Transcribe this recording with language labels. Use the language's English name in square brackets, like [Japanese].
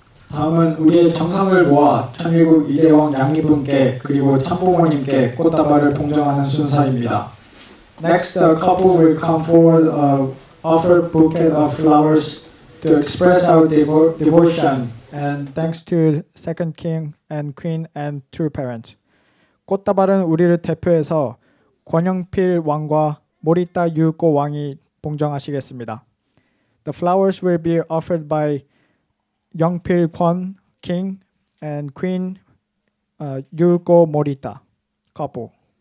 [Korean] 다음은 우리의 정성을 모아 천일국 이대왕 양이분께 그리고 참부모님께 꽃다발을 봉정하는 순서입니다. [English] Next, the couple will come forward, offer bouquet of flowers to express our devotion and thanks to second king and queen and true parents. [Korean] 꽃다발은 우리를 대표해서 권영필 왕과 모리타 유코 왕이 봉정하시겠습니다. [English] The flowers will be offered by Yongpil Kwon king and queen Yuko Morita couple.